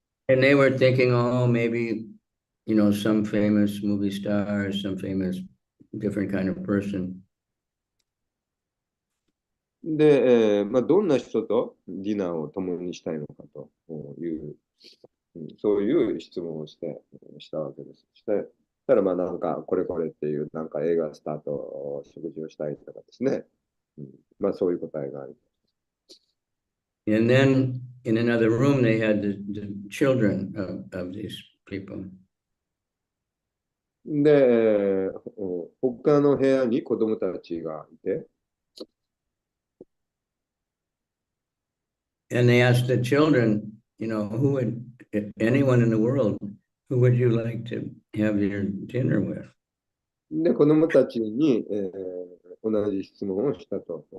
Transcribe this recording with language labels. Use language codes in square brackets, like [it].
[en] And they were thinking, oh, maybe, you know, some famous movie star, or some famous different kind of person. [ja] で、どんな人とディナーを共にしたいのかという、そういう質問をしたわけです。したら、なんか、これこれっていう、なんか映画スタート、食事をしたいとかですね。そういう答えがあります。 [en] And then in another room, they had the children of these people. [ja] で、他の部屋に子供たちがいて、 [en] And they asked the children, you know, who would, if anyone in the world, who would you like to have your dinner with? [ja] で、子供たちに、同じ質問をしたと。